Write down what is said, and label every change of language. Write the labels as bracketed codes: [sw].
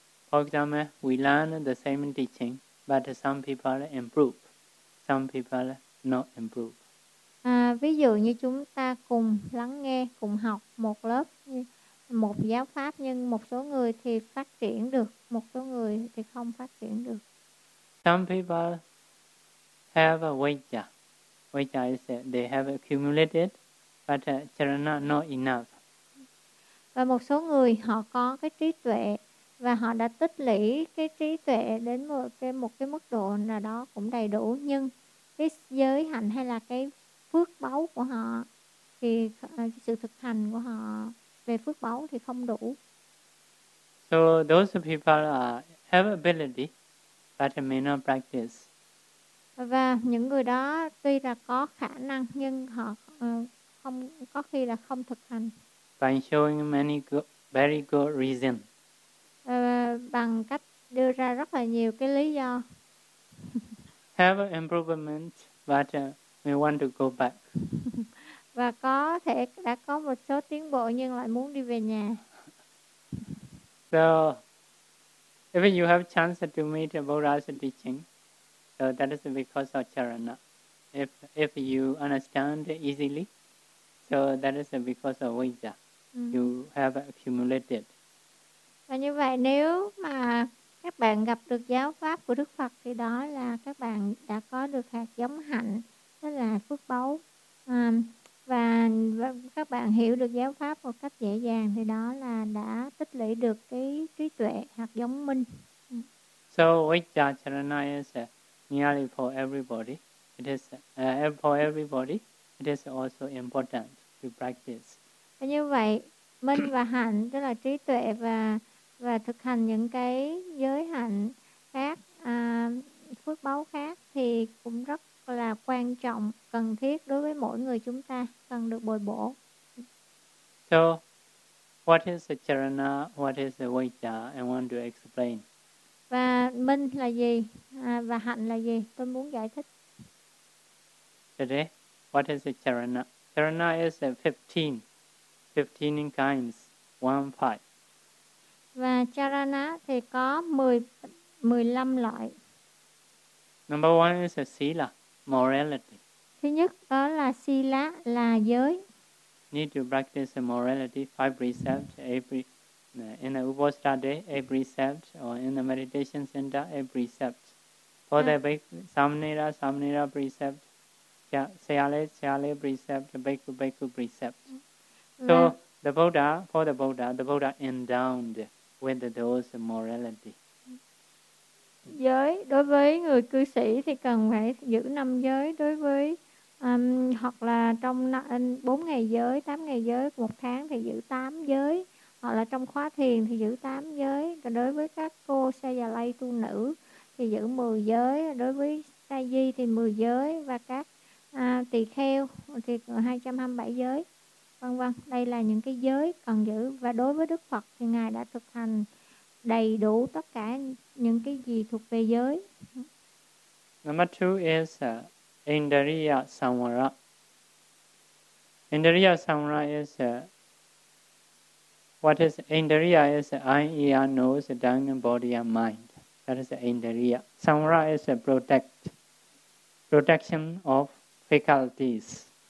[en] For example, we learn the same teaching, but some people improve, some people not improve. [vi] Ví dụ như chúng ta cùng lắng nghe, cùng học một lớp, một giáo pháp, nhưng một số người thì phát triển được, một số người thì không phát triển được. [en] Some people have a vajra. Vajra is they have accumulated, but charana not enough. [vi] Và một số người họ có cái trí tuệ và họ đã tích lũy cái trí tuệ đến một cái mức độ nào đó cũng đầy đủ, nhưng cái giới hạnh hay là cái phước báu của họ thì sự thực hành của họ về phước báu thì không đủ. [en] So those people have ability, but may not practice. [vi] Và những người đó tuy là có khả năng nhưng họ không, có khi là không thực hành. [en] By showing many good, very good reason. [vi] Bằng cách đưa ra rất là nhiều cái lý do. [en] Have improvement, but may want to go back. [vi] Và có thể đã có một số tiến bộ nhưng lại muốn đi về nhà. [en] So, if you have chance to meet Buddha's teaching, so that is because of charana. If you understand easily, so that is because of vajra. You have accumulated. [vi] Và như vậy, nếu mà các bạn gặp được giáo pháp của Đức Phật thì đó là các bạn đã có được hạt giống hạnh, tức là phước báu. và các bạn hiểu được giáo pháp một cách dễ dàng thì đó là đã tích lũy được cái trí tuệ hạt giống minh. [en] So vajracharana is nearly for everybody. It is for everybody. It is also important to practice. [vi] Và như vậy, minh và hạnh tức là trí tuệ và thực hành những cái giới hạnh khác, phước báu khác thì cũng rất là quan trọng, cần thiết đối với mỗi người chúng ta, cần được bồi bổ. [en] So, what is the charana, what is the vajra, I want to explain. [vi] Và minh là gì, và hạnh là gì, tôi muốn giải thích. [en] Today, what is the charana? Charana is 15 kinds, 15. [vi] Và charana thì có 15 loại. [en] Number one is a sila, morality. [vi] Thứ nhất đó là sila, là giới. [en] Need to practice morality, 5 precepts every in the Upasana day, a precept, or in the meditation center, a precept. For the samnera, samnera precept, siale, siale precept, bhikkhu, bhikkhu precept. So the Buddha, for the Buddha endowed with those morality. [vi] Giới đối với người cư sĩ thì cần phải giữ năm giới, đối với hoặc là trong 4 ngày giới, 8 ngày giới, 1 tháng thì giữ 8 giới, hoặc là trong khóa thiền thì giữ 8 giới, còn đối với các cô sa già lay tu nữ thì giữ 10 giới, đối với sa di thì 10 giới và các tỳ kheo thì 227 giới. Vân vân, đây là những cái giới cần giữ, và đối với Đức Phật thì ngài đã thực hành đầy đủ tất cả những cái gì thuộc về giới. [en] Number two is Indriya Samvara. Indriya Samvara is what is Indriya is eye, ear, nose, tongue, body and mind. That is Indriya. Samvara is protection of faculties.